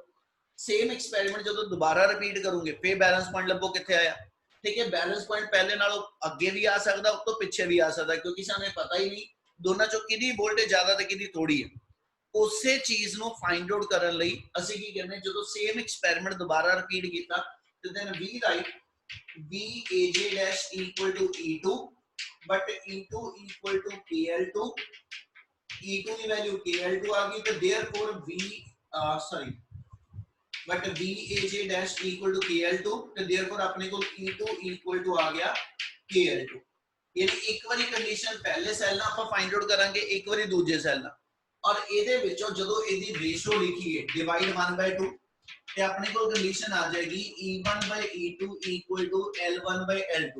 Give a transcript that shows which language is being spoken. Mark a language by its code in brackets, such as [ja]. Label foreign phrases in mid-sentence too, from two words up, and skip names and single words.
[en] same experiment [pa] ਜਦੋਂ ਦੁਬਾਰਾ ਰਿਪੀਟ ਕਰੋਗੇ ਫੇਰ [en] balance point [pa] ਲੱਭੋ ਕਿੱਥੇ ਆਇਆ। ਠੀਕ ਹੈ, [en] balance point [pa] ਪਹਿਲੇ ਨਾਲੋਂ ਅੱਗੇ ਵੀ ਆ ਸਕਦਾ, ਉਸ ਤੋਂ ਪਿੱਛੇ ਵੀ ਆ ਸਕਦਾ, ਕਿਉਂਕਿ ਸਾਨੂੰ ਪਤਾ ਹੀ ਨਹੀਂ ਦੋਨਾਂ ਚੋਂ ਕਿਹਦੀ ਵੋਲਟੇਜ ਜ਼ਿਆਦਾ ਤੇ ਕਿਹਦੀ ਥੋੜੀ ਹੈ। ਉਸੇ ਚੀਜ਼ ਨੂੰ [en] find out [pa] ਕਰਨ ਲਈ ਅਸੀਂ ਕੀ ਕਰਨੇ, ਜਦੋਂ [en] same experiment [pa] ਦੁਬਾਰਾ ਰਿਪੀਟ ਕੀਤਾ ਤੇ [en] then we write VAJ dash equal to E2 but E2 equal to KL2। [pa] E2 ਦੀ ਵੈਲਿਊ KL2 ਆ ਗਈ, ਤੇ [en] therefore but VAJ dash equal to KL2, [pa] ਤੇ therefore ਆਪਣੇ ਕੋਲ [en] E2 equal to [pa] ਆ ਗਿਆ KL2। ਯਾਨੀ ਇੱਕ ਵਾਰੀ ਕੰਡੀਸ਼ਨ ਪਹਿਲੇ ਸੈੱਲ ਨਾਲ ਆਪਾਂ [en] find out [pa] ਕਰਾਂਗੇ, ਇੱਕ ਵਾਰੀ ਦੂਜੇ ਸੈੱਲ ਨਾਲ, ਔਰ ਇਹਦੇ ਵਿੱਚੋਂ ਜਦੋਂ ਇਹਦੀ ਰੇਸ਼ੋ ਲਿਖੀਏ ਡਿਵਾਈਡ 1/2, ਤੇ ਆਪਣੇ ਕੋਲ ਕੰਡੀਸ਼ਨ ਆ ਜਾਏਗੀ [en] E1/E2 equal to L1/L2।